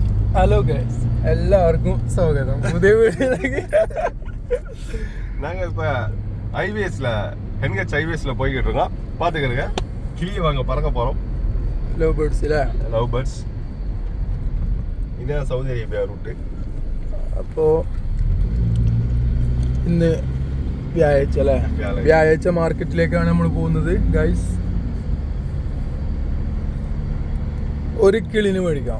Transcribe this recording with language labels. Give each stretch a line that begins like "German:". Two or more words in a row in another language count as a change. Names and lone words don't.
English: Hello guys,
Malayalam: எல்லாருக்கும் സ്വാഗതം പുതിയ വീഡിയോയിലേക്ക്.
Tamil: நாங்க இப்ப ஹைவேஸ்ல ஹென்கச் ஹைவேஸ்ல போய்கிட்டு இருக்கோம். பாத்துக்கிறங்க, கிளியை வாங்க பறக்க போறோம்.
English: Love birds അല്ലേ? Love birds.
Malayalam: ഇതാണ് സൗദി അറേബ്യ റൂട്ട്. അപ്പോ ഇന്ന് വ്യാഴാഴ്ച അല്ലേ? വ്യാഴാഴ്ച മാർക്കറ്റിലേക്കാണ് നമ്മൾ പോകുന്നത് ഗൈസ്. ഒരു കിളിന് മേടിക്കാം.